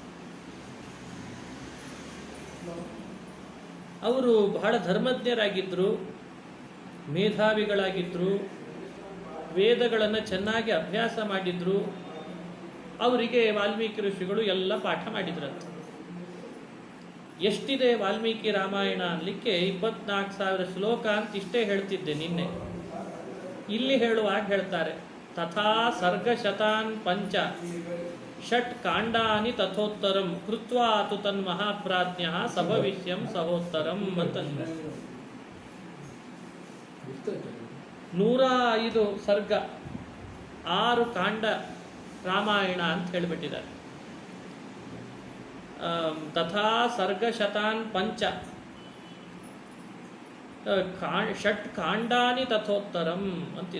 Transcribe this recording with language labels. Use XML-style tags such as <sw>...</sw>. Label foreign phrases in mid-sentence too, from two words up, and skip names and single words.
<kn>ಅವರು ಬಹಳ ಧರ್ಮಜ್ಞರಾಗಿದ್ದರು, ಮೇಧಾವಿಗಳಾಗಿದ್ದರು, ವೇದಗಳನ್ನು ಚೆನ್ನಾಗಿ ಅಭ್ಯಾಸ ಮಾಡಿದ್ರು. ಅವರಿಗೆ ವಾಲ್ಮೀಕಿ ಋಷಿಗಳು ಎಲ್ಲ ಪಾಠ ಮಾಡಿದ್ರಂತೆ. ಎಷ್ಟಿದೆ ವಾಲ್ಮೀಕಿ ರಾಮಾಯಣ ಅನ್ಲಿಕ್ಕೆ 24,000 ಶ್ಲೋಕ ಅಂತ ಇಷ್ಟೇ ಹೇಳ್ತಿದ್ದೆ ನಿನ್ನೆ. ಇಲ್ಲಿ ಹೇಳುವಾಗ ಹೇಳ್ತಾರೆ,</kn> <sa>ತಥಾ ಸರ್ಗಶತಾನ್ ಪಂಚ ಷಟ್ ಕಾಂಡಾನಿ ತಥೋತ್ತರಂ ಕೃತ್ವಾ ತು ತನ್ಮಹಾಪ್ರಾಜ್ಞ ಸಭವಿಷ್ಯಂ ಸಹೋತ್ತರಂ</sa> <kn>ಅಂತ 105 ಸರ್ಗ, 6 ಕಾಂಡ ರಾಮಾಯಣ ಅಂತ ಹೇಳಿಬಿಟ್ಟಿದ್ದಾರೆ.</kn> <sa>ತಥಾ ಸರ್ಗಶತಾನ್ ಪಂಚ ಷಟ್ ಕಾಂಡಾನಿ ತಥೋತ್ತರಂ ಅಂತಿದೆ.</sa>